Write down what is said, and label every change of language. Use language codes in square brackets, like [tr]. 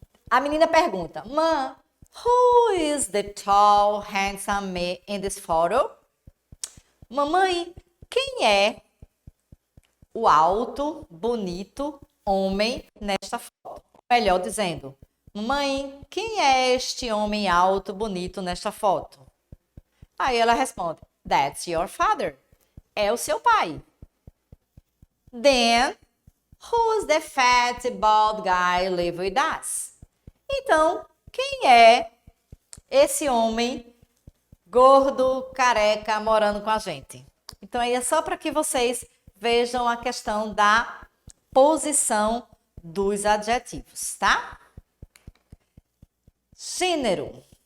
[pt] A menina pergunta, Mãe, [en] who is the tall, handsome man in this photo? [pt] Mamãe, quem é o alto, bonito homem nesta foto? Melhor dizendo, mamãe, quem é este homem alto, bonito nesta foto? Aí ela responde, [en] that's your father. [pt] É o seu pai. [en] Then, who's the fat, bald guy live with us? [pt] Então, quem é esse homem gordo, careca, morando com a gente? Então, aí é só para que vocês vejam a questão da posição dos adjetivos, tá? Gênero.